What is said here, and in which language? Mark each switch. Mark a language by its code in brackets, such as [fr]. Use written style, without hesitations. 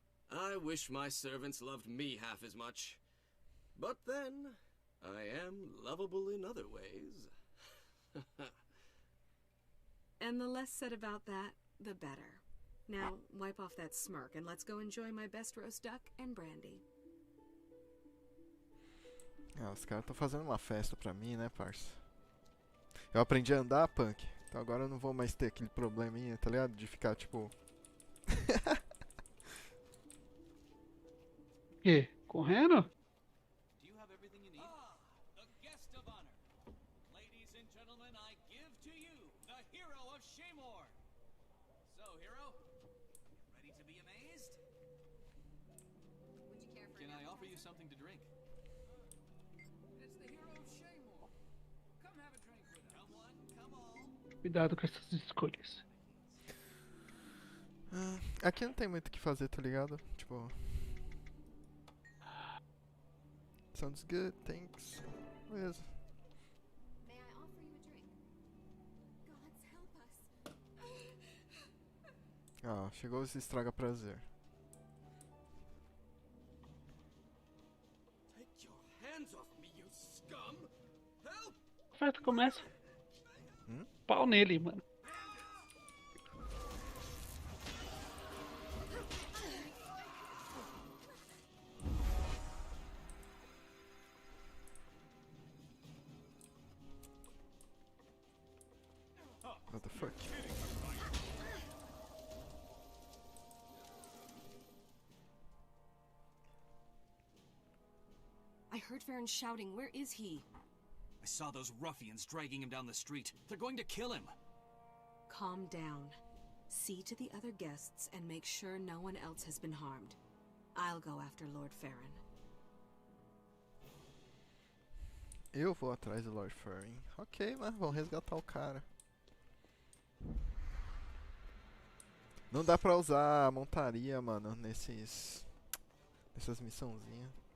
[en] I wish my servants loved me half as much. But then, I am lovable in other ways. And the less said about that, the better. Now, wipe off that smirk and let's go enjoy my best roast duck and brandy. [pt] Ah, os caras estão fazendo uma festa pra mim, né, parça? Eu aprendi a andar, punk. Então agora eu não vou mais ter aquele probleminha, tá ligado? De ficar, tipo... O quê? Correndo? [en] Do you have everything you need? Ah, the guest of honor. Ladies and gentlemen, I give to you the hero of Shaymore. So, hero, ready to be amazed? Would you care for Can an I offer you appetizer? something to drink? It's the hero of Shaymore. Come have a drink with us. Come one, come all. [pt] Cuidado com essas escolhas. Aqui não tem muito o que fazer, tá ligado? Tipo. [en] Sounds good, thanks. Beleza. May I offer you a drink? Gods help us. [pt] Ah, chegou esse estraga prazer. [en] Take your hands off me, you scum! Help! [pt] A festa começa. Hum? Pau nele, mano. [en] What the fuck? I heard Farron shouting. Where is he? I saw those ruffians dragging him down the street. They're going to kill him. Calm down. See to the other guests and make sure no one else has been harmed. I'll go after Lord Farron. [pt] Eu vou atrás do Lord Farron. Ok, mas vamos resgatar o cara. Não dá pra usar a montaria, mano, nessas missãozinhas.